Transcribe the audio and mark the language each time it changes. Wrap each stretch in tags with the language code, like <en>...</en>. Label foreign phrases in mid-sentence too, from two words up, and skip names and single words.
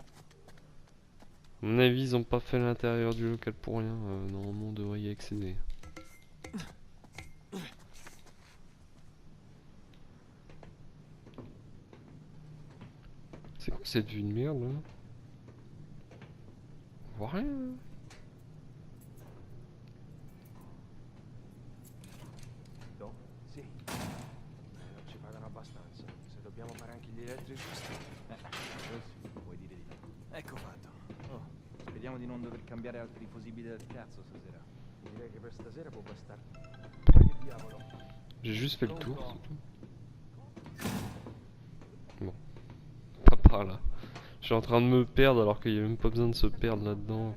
<fr>À mon avis ils ont pas fait l'intérieur du local pour rien. Normalement on devrait y accéder. C'est quoi cette vue de merde là? On voit rien.</fr> <it>No? Sì. Non ci pagano abbastanza. Se dobbiamo fare anche gli elettricisti. Sì, puoi dire di no. Ecco fatto. Oh, speriamo di non dover cambiare altri fusibili del cazzo stasera. Direi che per stasera può bastare. Ma che diavolo?</it> <fr>J'ai juste fait le tour, c'est tout. Bon. Pas par là. Je suis en train de me perdre alors qu'il n'y a même pas besoin de se perdre là-dedans.</fr>